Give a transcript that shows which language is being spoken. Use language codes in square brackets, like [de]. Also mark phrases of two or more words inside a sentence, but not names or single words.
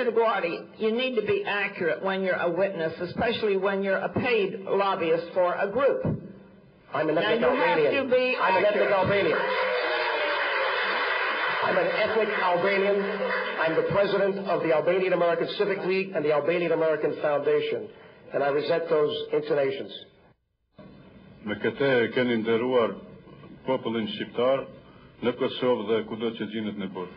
[en] DeGuardi, you need to be accurate when you're a witness, especially when you're a paid lobbyist for a group. I'm an ethnic now, Albanian. You have to be I'm an ethnic accurate. Albanian. I'm an ethnic Albanian. I'm the president of the Albanian American Civic League and the Albanian American Foundation. and I resent those intonations. [sq] Me këtë e keni nderuar popullin shqiptar në Kosovë dhe kudo që gjinet në botë.